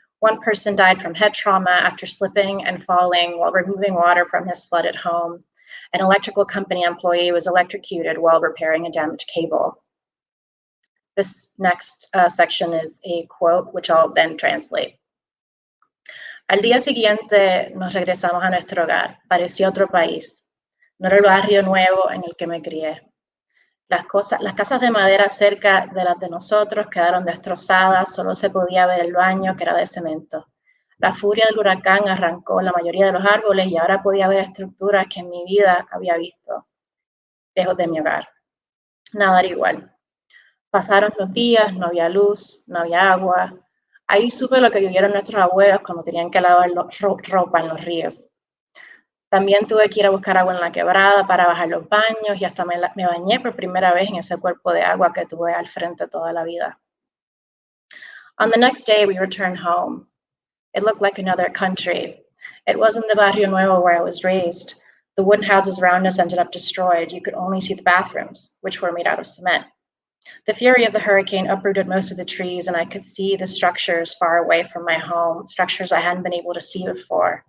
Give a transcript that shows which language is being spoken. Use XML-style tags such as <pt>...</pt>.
<en>1 person died from head trauma after slipping and falling while removing water from his flooded home. An electrical company employee was electrocuted while repairing a damaged cable. This next section is a quote, which I'll then translate.</en> <es>Al día siguiente nos regresamos a nuestro hogar. Parecía otro país. No era el barrio nuevo en el que me crié. Las casas de madera cerca de las de nosotros quedaron destrozadas, solo se podía ver el baño que era de cemento. La furia del huracán arrancó la mayoría de los árboles y ahora podía ver estructuras que en mi vida había visto, lejos de mi hogar. Nada era igual. Pasaron los días, no había luz, no había agua. Ahí supe lo que vivieron nuestros abuelos cuando tenían que lavar ropa en los ríos. También tuve que ir a buscar agua en la quebrada para bajar los baños y hasta me bañé por primera vez en ese cuerpo de agua que tuve al frente toda la vida.</es> <en>On the next day, we returned home. It looked like another country. It wasn't the Barrio Nuevo where I was raised. The wooden houses around us ended up destroyed. You could only see the bathrooms, which were made out of cement. The fury of the hurricane uprooted most of the trees, and I could see the structures far away from my home, structures I hadn't been able to see before.</en>